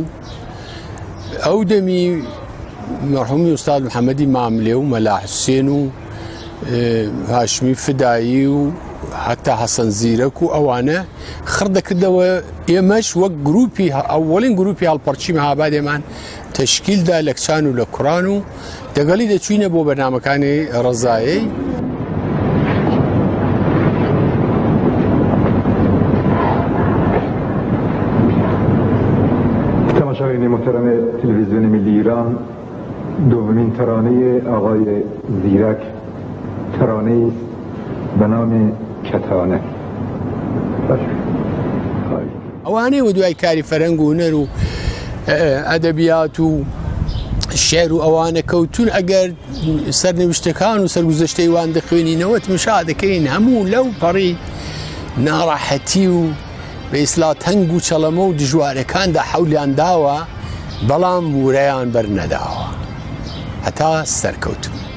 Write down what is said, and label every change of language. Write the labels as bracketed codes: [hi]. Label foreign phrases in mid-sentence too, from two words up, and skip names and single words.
[ckb] ئەو دەمی مەرحومی ئوستاد محەممەدی ماملێ و مەلا حوسێن و هاشمی فدایی و حتا حەسەن زیرەک و ئەوانە خڕ دەکردەوە ئێمەش وەک گروپی ئەوەڵین گروپی هەڵپەرچی مەهابادێمان تەشکیلدا لە کچان و لە کوڕان و دەگەڵی دەچوینە بۆ بەرنامەکانی ڕەزایی. [fa] تماشاگران محترم تلویزیون ملی ایران، دومین ترانه آقای زیرک ترانه است به نام کتانه. [ckb] ئەوانەی و دوای کاری فەرەنگ و هونەر و ئەدەبیات و شێر و ئەوانە کەوتون ئەگەر سەرنوشتەکان و سەرگوزەشتەی وان دەخوێنینەوە تمشا دەکەین هەموو لەو پەڕی ناڕاحەتی و بە ئیسلا تەنگ و چەڵەمە و دژوارەکاندا حەولیان داوە، بەڵام ورەیان بەرنەداوە هەتا سەرکەوتون.